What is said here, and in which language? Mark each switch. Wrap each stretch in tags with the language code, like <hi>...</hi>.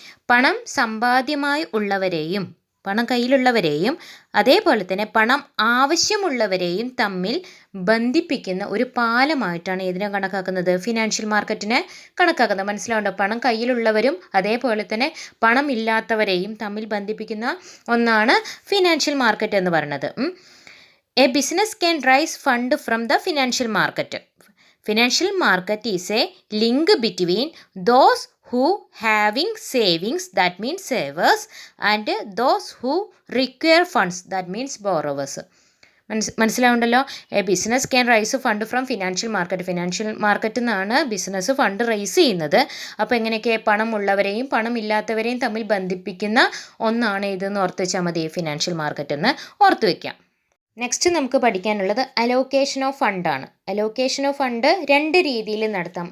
<ml>പണം സമ്പാദ്യമായി ഉള്ളവരെയും പണം കയ്യിലുള്ളവരെയും അതേപോലെ തന്നെ പണം ആവശ്യമുള്ളവരെയും തമ്മിൽ ബന്ധിപ്പിക്കുന്ന ഒരു പാലമായിട്ടാണ് ഇതിനെ കണക്കാക്കുന്നത്, ഫിനാൻഷ്യൽ മാർക്കറ്റിനെ കണക്കാക്കുന്നത്. മനസ്സിലാവുണ്ടോ? പണം കയ്യിലുള്ളവരും അതേപോലെ തന്നെ പണം ഇല്ലാത്തവരെയും തമ്മിൽ ബന്ധിപ്പിക്കുന്ന ഒന്നാണ് ഫിനാൻഷ്യൽ മാർക്കറ്റ് എന്ന് പറയുന്നത്.</ml> <en>A business can raise fund from the financial market. Financial market is a link between those who having savings, that means savers, and those who require funds, that means borrowers.</en> <ml>മനസ്സിലാവുണ്ടല്ലോ?</ml> <en>A business can raise fund from financial market.</en> <ml>Financial മാർക്കറ്റിൽ നിന്നാണ് business fund raise ചെയ്യുന്നത്. അപ്പോൾ എങ്ങനെയൊക്കെ? പണം ഉള്ളവരെയും പണം ഇല്ലാത്തവരെയും തമ്മിൽ ബന്ധിപ്പിക്കുന്ന ഒന്നാണ് ഇതെന്ന് ഓർത്ത് വെച്ചാൽ മതി, ഫിനാൻഷ്യൽ മാർക്കറ്റ് എന്ന് ഓർത്ത് വയ്ക്കാം. നെക്സ്റ്റ് നമുക്ക് പഠിക്കാനുള്ളത് allocation of ഫണ്ടാണ്. Allocation of fund 2 രീതിയിൽ നടത്താം.</ml>